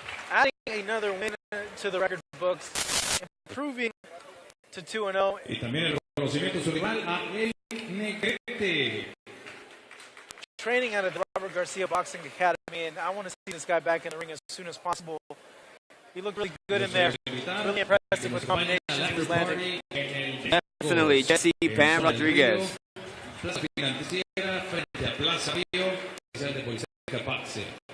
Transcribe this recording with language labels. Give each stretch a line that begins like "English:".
English: Adding another win to the record books, improving to 2-0.
Spanish: Y también el reconocimiento de su rival a Erick Negrete.
English: Training out of the Robert Garcia Boxing Academy, and I want to see this guy back in the ring as soon as possible. He looked really good in there. Really impressive with combinations he was landing. Definitely, Jesse Bam Rodriguez.
Spanish: Plaza Financiera frente a Plaza Río, especial de Policía Capace.